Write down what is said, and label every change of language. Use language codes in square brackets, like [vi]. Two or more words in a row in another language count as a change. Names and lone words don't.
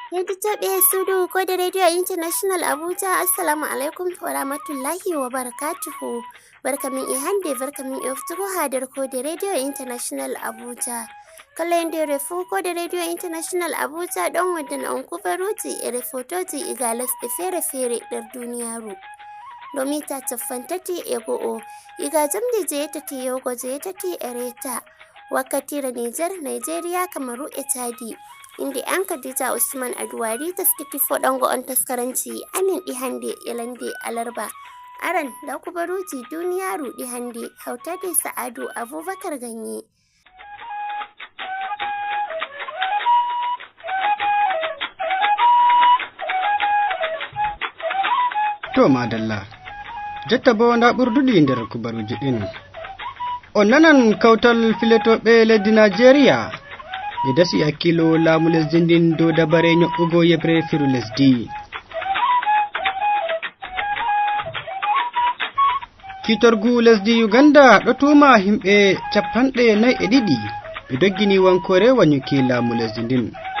[ff] tattaɓe sudu ko da Radio International Abuja. [ar] السلام عليكم ورحمة الله وبركاته. [ff] Barkamin ihande barkamin iftiro hadar ko da Radio International Abuja. Kallon da refu ko da Radio International Abuja don wadda na kubaruti refotoji igalas da fere-fere dar duniyaru. Domin ta taffantati ego iga jamdi je take yogo je take ereta. Wakati da Nigeria, Kamaru, Chadi. Inda an Khadija Usman Aduwari ta suke fodango on taskaranci amin ihande yalande alarba aran da kubaruji duniya rudi hande hauta da Sa'adu Abubakar Ganye. To madalla jotta bo nda ɓurduɗi nder kubaruji ɗin on nanan kawtal filetoɓe leddi Nigeria ɓe dasi hakkilo laamu lesdi ndin dow dabare nyo'ugo yebre firu lesdi. Kitorgu lesdi Uganda ɗo tuma himɓe 42 ɓe doggini wankore wanyuki laamu lesdi ndin.